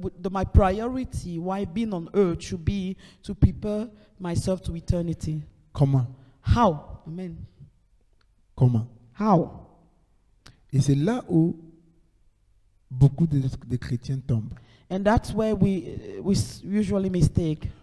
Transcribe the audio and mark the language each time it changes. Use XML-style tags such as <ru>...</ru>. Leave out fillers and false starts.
<en>My priority, why being on earth should be to prepare myself to eternity.</en> <fr>Comment?</fr> <en>How? Amen.</en> <fr>Comment?</fr> <en>How?</en> <fr>Et c'est là où beaucoup de chrétiens tombent.</fr> <en>And that's where we usually mistake.</en>